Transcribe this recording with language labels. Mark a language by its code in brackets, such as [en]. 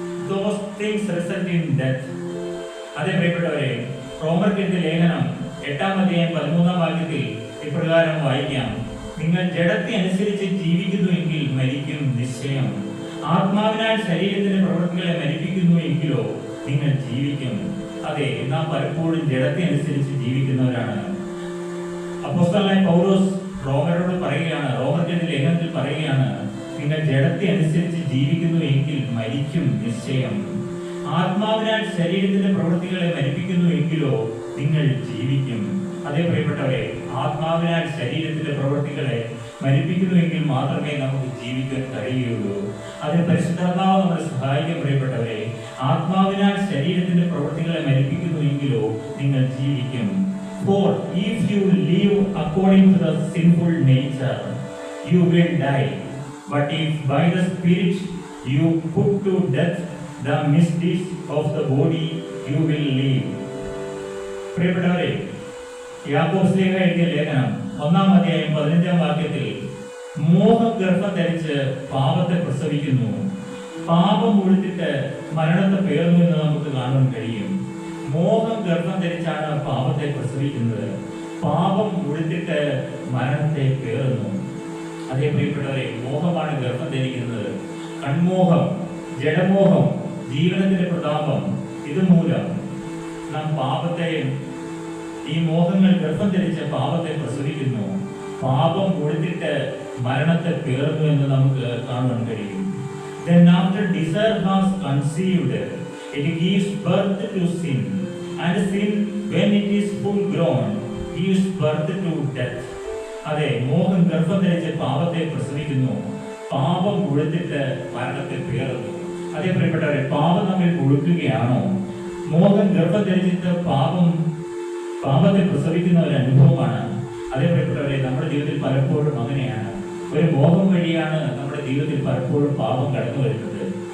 [en] Those things result in death. [ml] അതേ പ്രിയപ്പെട്ടവരെ, റോമർക്കെഴുതിയ ലേഖനം 8-ാം അധ്യായം 13-ാം വാക്യത്തിൽ ഇപ്രകാരം വായിക്കാം: നിങ്ങൾ ജഡത്തെ അനുസരിച്ച് ജീവിക്കുന്നുവെങ്കിൽ മരിക്കും നിശ്ചയം. ആത്മാവിനാൽ ശരീരത്തിന്റെ പ്രവൃത്തികളെ മരിപ്പിക്കുന്നു എങ്കിലോ നിങ്ങൾ ജീവിക്കും. അതെ, നാം പലപ്പോഴും ജഡത്തെ അനുസരിച്ച് ജീവിക്കുന്നവരാണ്. അപ്പോസ്തലനായ പൗലോസ് റോമരോട് പറയുകയാണ്, റോമർക്കെഴുതിയ ലേഖനത്തിൽ പറയുകയാണ്, നിങ്ങൾ ജഡത്തെ അനുസരിച്ച് ജീവിക്കുന്നു എങ്കിൽ മരിക്കും നിശ്ചയം. ആത്മാവിനാൽ ശരീരത്തിന്റെ പ്രവൃത്തികളെ മരിപ്പിക്കുന്നു എങ്കിലോ നിങ്ങൾ ജീവിക്കും. അതേ പ്രിയപ്പെട്ടവരെ, ആത്മാവിനാൽ ശരീരത്തിന്റെ പ്രവൃത്തികളെ മരിപ്പിക്കുന്നുവെങ്കിൽ മാത്രമേ നമുക്ക് ജീവിക്കാൻ കഴിയുകയുള്ളൂ. അതിന് പരിശുദ്ധാത്മാവ് നമ്മളെ സഹായിക്കാൻ പ്രിയപ്പെട്ടവരെ. ആത്മാവിനാൽ ശരീരത്തിന്റെ പ്രവൃത്തികളെ മരിപ്പിക്കുന്നുവെങ്കിലോ നിങ്ങൾ ജീവിക്കും. [en] For if you live according to the sinful nature, you will die. But if by the Spirit you put to death the misdeeds of the body, you will live. [ml] പ്രിയപ്പെട്ടവരെ, യാക്കോബ് ശ്ലീഹ എഴുതിയ ലേഖനം 1-ാം അധ്യായം 15-ാം വാക്യത്തിൽ മോഹഗർഭം ധരിച്ച് പാപത്തെ പ്രസവിക്കുന്നു, പാപം മുഴുത്തിട്ട് മരണത്തെ പേർന്നു എന്ന് നമുക്ക് കാണാൻ കഴിയും. മോഹം ഗർഭം ധരിച്ചാണ് പാപത്തെ പ്രസവിക്കുന്നത്. പാപം മുഴുത്തിട്ട് മരണത്തെ പേറുന്നു. അതേ പ്രിയപ്പെട്ടവരെ, മോഹമാണ് ഗർഭം ധരിക്കുന്നത്. കൺമോഹം, ജഡമോഹം, ജീവനത്തിന്റെ പ്രതാപം, ഇതുമൂലം നാം പാപത്തെ, ഈ മോഹങ്ങൾ ഗർഭം ധരിച്ച പാപത്തെ പ്രസവിക്കുന്നു. പാപം മുഴുത്തിട്ട് മരണത്തെ പേറുന്നു എന്ന് നമുക്ക് കാണാൻ കഴിയും. [en] Then after desire has conceived, it gives birth to sin, and sin, when it is full grown, gives birth to death. [ml] അതെ, മോഹം ഗർഭം ധരിച്ച് പാപത്തെ പ്രസവിക്കുന്നു. പാപം മുഴുത്തിട്ട് മരണത്തെ പേറുന്നു. അതേ പ്രിയപ്പെട്ടവരെ, പാപം നമ്മിൽ മുഴുക്കുകയാണോ? മോഹം ഗർഭം ധരിച്ചിട്ട് പാപത്തെ പ്രസവിക്കുന്ന ഒരു അനുഭവമാണ്. അതേ പ്രിയപ്പെട്ടവരെ, നമ്മുടെ ജീവിതത്തിൽ പലപ്പോഴും അങ്ങനെയാണ്. ഒരു മോഹം വഴിയാണ് നമ്മുടെ ജീവിതത്തിൽ പലപ്പോഴും പാപം കടന്നു വരുന്നത്.